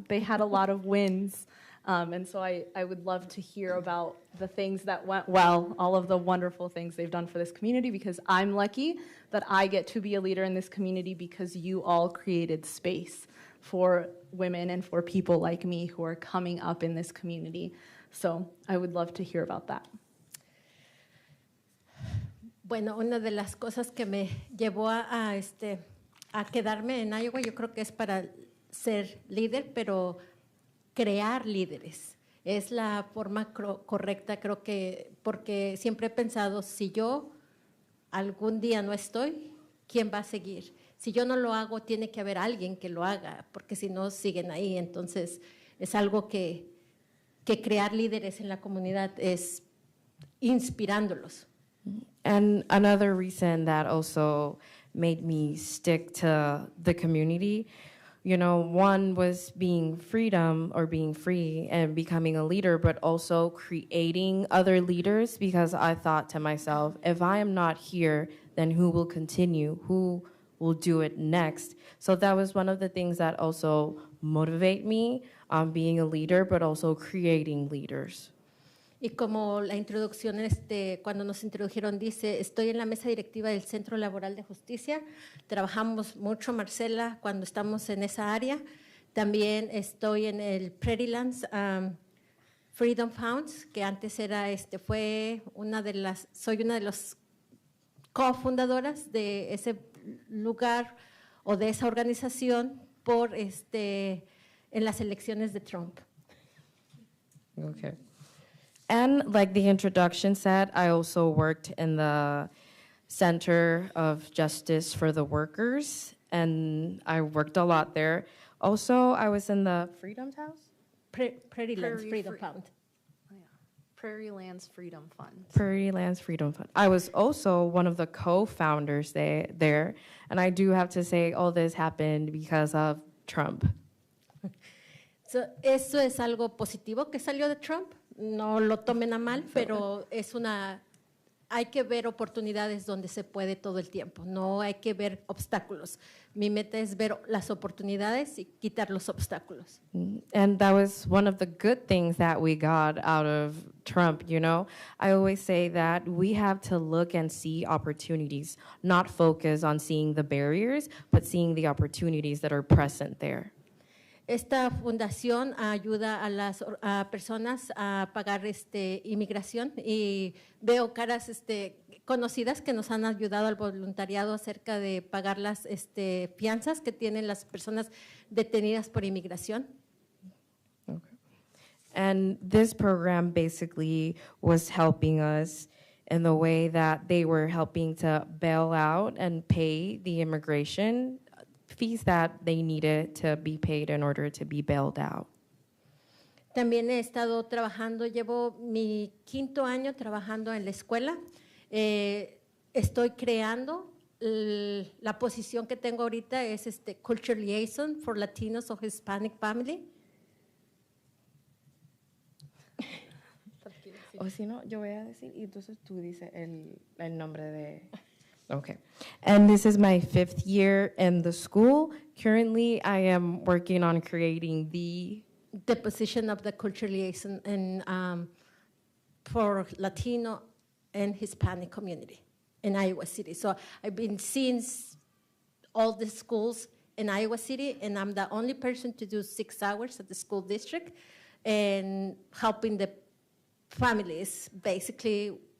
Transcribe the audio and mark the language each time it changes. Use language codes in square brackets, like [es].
[en] They had a lot of wins. And so I would love to hear about the things that went well, all of the wonderful things they've done for this community, because I'm lucky that I get to be a leader in this community because you all created space for women and for people like me who are coming up in this community. So I would love to hear about that. [es] Bueno, una de las cosas que me llevó a quedarme en Iowa, yo creo que es para ser líder, pero crear líderes. Es la forma correcta, creo que, porque siempre he pensado, si yo algún día no estoy, ¿quién va a seguir? Si yo no lo hago, tiene que haber alguien que lo haga, porque si no, siguen ahí. Entonces, es algo que crear líderes en la comunidad es inspirándolos. [en] And another reason that also made me stick to the community, you know, one was being freedom or being free and becoming a leader, but also creating other leaders, because I thought to myself, if I am not here, then who will continue? Who will do it next? So that was one of the things that also motivate me on being a leader, but also creating leaders. [es] Y como la introducción, cuando nos introdujeron, dice, estoy en la mesa directiva del Centro Laboral de Justicia. Trabajamos mucho, Marcela, cuando estamos en esa área. También estoy en el Prairie Lands Freedom Funds, que antes era, soy una de las cofundadoras de ese lugar o de esa organización en las elecciones de Trump. [en] Okay. And like the introduction said, I also worked in the Center of Justice for the Workers, and I worked a lot there. Also, I was in the Freedom House? Prairie Lands Freedom Fund. Oh, yeah. Prairie Lands Freedom Fund. Prairie Lands Freedom Fund. I was also one of the co-founders there, and I do have to say all this happened because of Trump. [es] So, eso es algo positivo que salió de Trump. No lo tomen a mal, pero hay que ver oportunidades donde se puede todo el tiempo. No hay que ver obstáculos. Mi meta es ver las oportunidades y quitar los obstáculos. [en] And that was one of the good things that we got out of Trump, you know. I always say that we have to look and see opportunities, not focus on seeing the barriers, but seeing the opportunities that are present there. [es] Esta fundación ayuda a las personas a pagar inmigración, y veo caras conocidas que nos han ayudado al voluntariado acerca de pagar las fianzas que tienen las personas detenidas por inmigración. [en] Okay. And this program basically was helping us in the way that they were helping to bail out and pay the immigration fees that they needed to be paid in order to be bailed out. [es] También he estado trabajando, llevo mi 5º año trabajando en la escuela. Estoy creando, la posición que tengo ahorita es Culture Liaison for Latinos and Hispanic Family. O si no, yo voy a decir, y entonces tú dices el nombre de... [en] Okay. And this is my 5th year in the school. Currently, I am working on creating the position of the culture liaison for Latino and Hispanic community in Iowa City. So I've been seeing all the schools in Iowa City, and I'm the only person to do 6 hours at the school district and helping the families basically